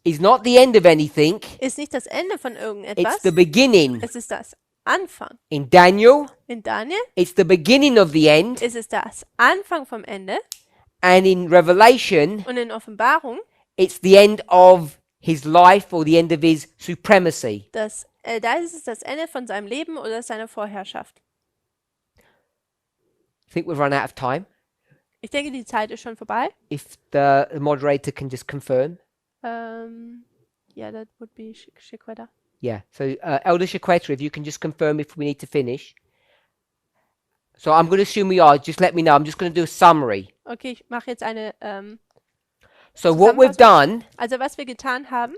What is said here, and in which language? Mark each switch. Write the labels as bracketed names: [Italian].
[English] is not the end of anything. [German] ist nicht das Ende von [English] It's [German] irgendetwas. [English] the beginning. [German] Es ist das Anfang. [English] In Daniel, [German] In Daniel [English] it's the beginning of the end. [German] ist es das Anfang vom Ende. [English] And in Revelation, [German] Und in Offenbarung, [English] it's the end of his life or the end of his supremacy. [German] da ist es das Ende von seinem Leben oder seiner Vorherrschaft. [English] I think we've run out of time. [German] Ich denke, die Zeit ist schon vorbei. [English] If the moderator can just confirm. Yeah, that would be Shikweda. Yeah. So, Elder Shaqueta, if you can just confirm if we need to finish. So I'm going to assume we are. Just let me know. I'm just going to do a summary. [German] Okay, ich mache jetzt eine. [English] So what we've done [German] Also was wir getan haben